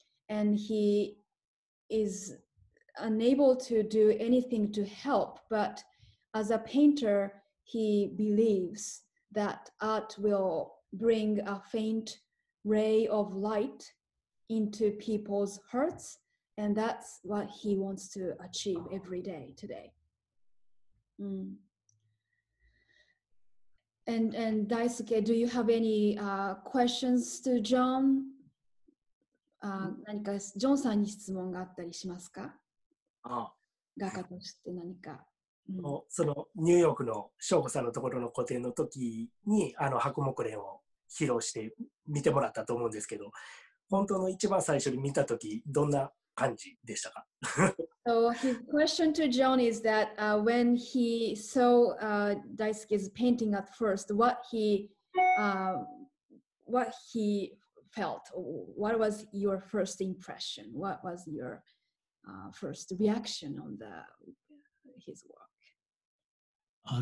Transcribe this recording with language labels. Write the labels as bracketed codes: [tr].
[en] And he is unable to do anything to help, but as a painter, he believes that art will bring a faint ray of light into people's hearts. And that's what he wants to achieve every day today. And Daisuke, do you have any questions to John? [ja] 何かジョンさんに質問があったりしますか？画家として何か。そのニューヨークの翔子さんのところの個展の時に白木蓮を披露して見てもらったと思うんですけど、本当の一番最初に見た時どんな感じでしたか？ [en] So his question to John is that when he saw Daisuke's painting at first, what he felt, what was your first impression? What was your first reaction on his work?